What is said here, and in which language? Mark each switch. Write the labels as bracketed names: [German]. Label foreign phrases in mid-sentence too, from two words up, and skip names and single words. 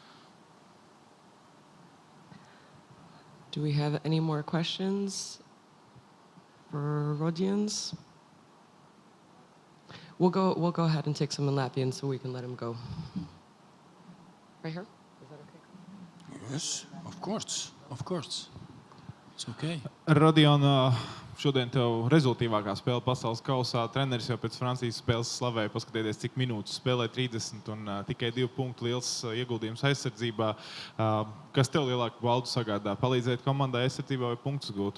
[English] Do we have any more questions for Rodions? We'll go ahead and take some in Latvian so we can let him go. Right here? Is that okay? Yes, of course. It's okay. [Latvian] Rodion, šodien tev rezultīvākā spēle pasaules kausā. Treneris jau pēc Francijas spēles slavēja, paskatieties, cik minūtes spēlē 30 un tikai 2 punktu liels ieguldījums aizsardzībā. Kas tev lielāku baudu sagādā? Palīdzēt komandai aizsardzībā vai punktus gūt?